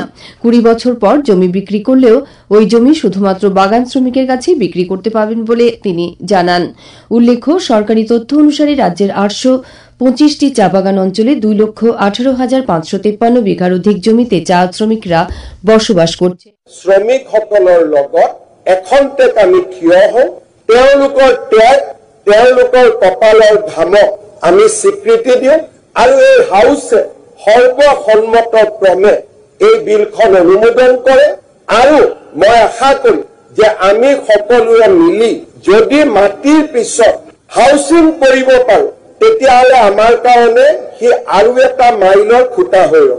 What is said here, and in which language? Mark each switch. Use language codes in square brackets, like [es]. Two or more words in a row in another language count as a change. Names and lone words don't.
[bn] 20 বছর পর জমি বিক্রি করলেও ওই জমি শুধুমাত্র বাগান শ্রমিকের কাছেই বিক্রি করতে পারবেন বলে তিনি জানান। উল্লেখ্য, সরকারি তথ্য অনুসারে রাজ্যের 825টি চা বাগান অঞ্চলে 2,18,553 বিঘার অধিক জমিতে চা শ্রমিকরা বসবাস করছে। [as] শ্রমিকসকলৰ লগত এখন্তেক আমি থিয় হওঁ, তেওঁলোকৰ ত্যাগ, তেওঁলোকৰ কপালৰ ঘামক আমি স্বীকৃতি দিওঁ আৰু এই হাউচে সৰ্বসন্মতক্ৰমে এই বিলখন অনুমোদন কৰে। আৰু মই আশা কৰিম যে আমি সকলোৱে মিলি যদি মাটিৰ পিছত হাউচিং কৰিব পাৰোঁ তেতিয়াহ'লে আমাৰ কাৰণে সি আৰু এটা মাইলৰ খুঁটা হৈ ৰ'ব।